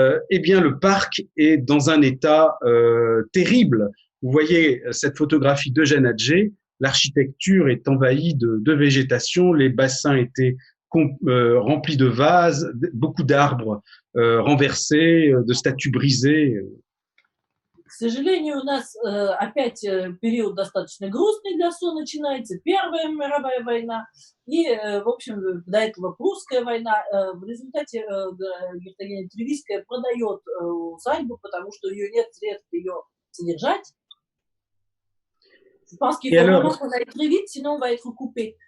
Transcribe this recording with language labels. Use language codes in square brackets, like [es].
[fr] eh bien le parc est dans un état terrible. Vous voyez cette photographie d'Eugène Atget, l'architecture est envahie de végétation, les bassins étaient remplis de vases, beaucoup d'arbres renversés, de statues brisées. [ru] К сожалению, у нас опять период достаточно грустный для СО начинается. Первая мировая война и, в общем, до этого прусская война. В результате герцогиня Тревиская продает усадьбу, потому что у нее нет средств ее содержать. [fr] Je pense qu'il faut vraiment qu'on aille très vite, sinon on va être coupé.